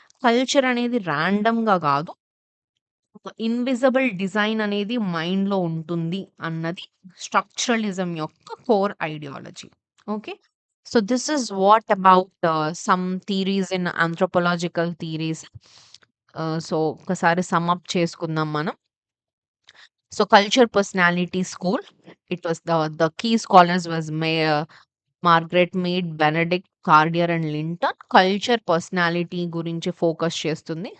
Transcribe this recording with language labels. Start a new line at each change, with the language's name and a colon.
Telugu: Culture అనేది రాండమ్‌గా గాదు. ఒక ఇన్విజిబుల్ డిజైన్ అనేది మైండ్‌లో ఉంటుంది అన్నది స్ట్రక్చరలిజం యొక్క core ideology. Okay.
English: So, this is what about some theories in anthropological theories.
Telugu: So, ఒకసారి సమ్ అప్ చేసుకుందాం మనం.
English: So culture personality school. It was the key scholars was Margaret Mead, Benedict Cardier and Linton.
Telugu: Culture personality గురించి focus చేస్తుంది.